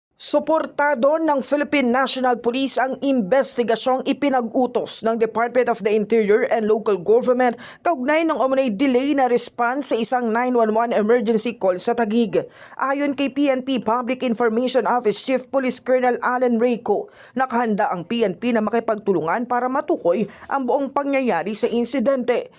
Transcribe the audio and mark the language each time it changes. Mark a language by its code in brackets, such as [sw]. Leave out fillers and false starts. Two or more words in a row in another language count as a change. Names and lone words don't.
[tl] Suportado ng Philippine National Police ang investigasyong ipinag-utos ng Department of the Interior and Local Government kaugnay ng umunay delay na response sa isang 911 emergency call sa Taguig. Ayon kay PNP Public Information Office Chief Police Colonel Allen Reyco, nakahanda ang PNP na makipagtulungan para matukoy ang buong pangyayari sa insidente.